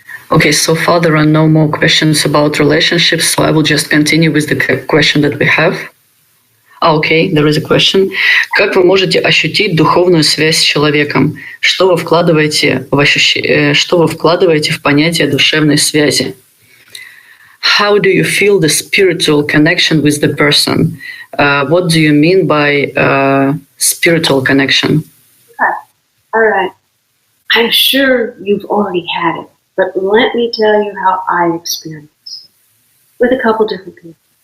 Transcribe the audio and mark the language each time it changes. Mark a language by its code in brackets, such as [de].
[en] Okay, so far there are no more questions about relationships, so I will just continue with the question that we have. Okay, there is a question. [ru] Как вы можете ощутить духовную связь с человеком? Что вы вкладываете в понятие душевной связи? [en] How do you feel the spiritual connection with the person? What do you mean by spiritual connection? Okay. All right. I'm sure you've already had it, but let me tell you how I experienced it with a couple different people.